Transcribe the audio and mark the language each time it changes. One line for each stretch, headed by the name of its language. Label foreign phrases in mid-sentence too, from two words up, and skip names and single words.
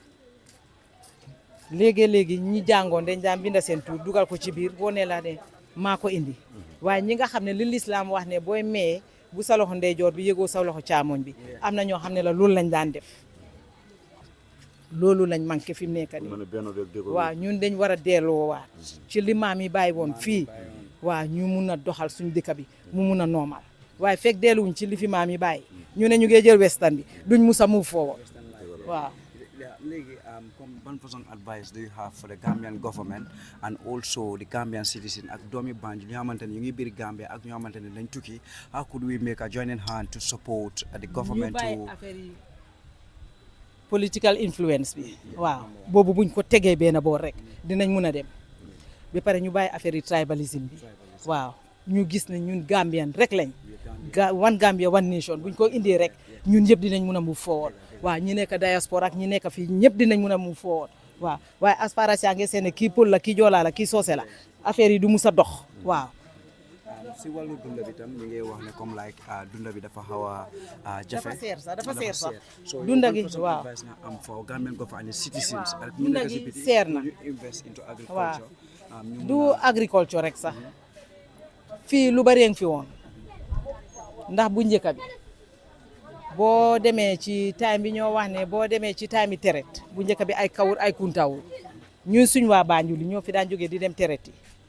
Wolof: léegi ñi jàngoon dañ daan binda seen tur dugal ko ci biir boo nee la ne maa ko indi waaye ñi nga xam ne li lislaam wax ne booy mayee bu sa loxo ndeyjoor bi yëgoo sa loxo caamoñ bi am na ñoo xam ne la loolu lañ daan def loolu lañ manqué fi mu nekk nii waaw ñun dañ war a delloo waat ci li maam yi bàyyi woon fii waaw ñu mun a doxal suñ dëkk bi mu mun a normal waaye fekk delluwuñ ci li fi maam yi bàyyi ñu ne ñu ngi jël western bi duñ musa
English: move forward
Wolof: waaw. Léegi comme ban façon
English: advice do you have for the Gambian government and also the Gambian citizen
Wolof: ak doomi Banjul ñoo xamante ne ñu ngi biir Gambia ak ñoo xamante ne dañ tukki
English: how could we make a joining hand to support the government to political influence
Wolof: bi waaw boobu buñ ko tegee benn boor rek dinañ mun a dem ba pare ñu bàyyi affaire yi tribalism bi waaw ñu gis ne ñun Gambian rek lañ
English: one Gambia one nation
Wolof: buñ ko indee rek ñun ñëpp dinañ mun a
English: move forward
Wolof: waaw ñi nekk diaspora ak ñi nekk fii ñëpp dinañ mun a
English: move forward
Wolof: waaw waaye
English: as far as
Wolof: yaa ngi seen kii pël la kii joolaa la kii soose la affaire yi du mus a dox waaw. si wàllu dunda bi tam ñu ngi wax ne comme like dunda bi dafa xaw a jafe. dafa seer sax dunda gi waaw nga am
English: for Gambian government and citizens.
Wolof: dunda gi seer na
English: ñu invest into agriculture.
Wolof: waaw du agriculture rek sax fii lu bari ngi fi woon ndax bu njëkk bi boo demee ci time bi ñoo wax ne boo demee ci time yi teret bu njëkk bi ay kawur ay kuntawur ñun suñ waa Banjul ñoo fi daan jógee di dem teret yi